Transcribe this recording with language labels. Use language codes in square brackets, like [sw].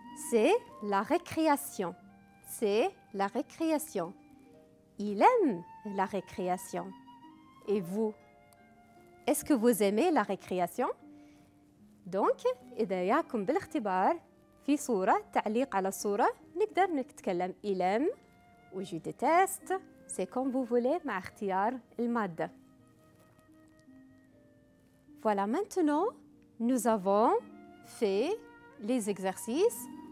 [fr] C'est la récréation. C'est la récréation. Il aime la récréation. Et vous, est-ce que vous aimez la récréation? [ar] Donc, إذا ياكم بالاختبار في صورة تعليق على الصورة نقدر نتكلم [fr] il aime ou je déteste. C'est comme vous voulez [ar] مع اختيار المادة. [fr] Voilà, maintenant, nous avons fait les exercices.